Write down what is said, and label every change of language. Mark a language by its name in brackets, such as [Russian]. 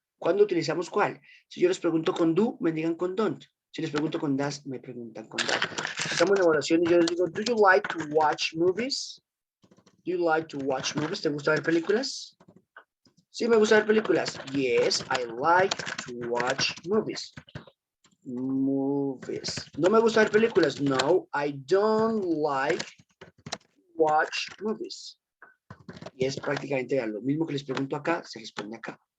[Spanish] ¿Cuándo utilizamos cuál? Si yo les pregunto con do, me digan con don't. Si les pregunto con does, me preguntan con that. Estamos en evaluación y yo les digo, [English] do you like to watch movies? Do you like to watch movies? [Spanish] ¿Te gusta ver películas? Sí, me gusta ver películas. [English] Yes, I like to watch movies. Movies. [Spanish] No me gusta ver películas. [English] No, I don't like to watch movies. [Spanish] Y es prácticamente lo mismo que les pregunto acá, se responde acá.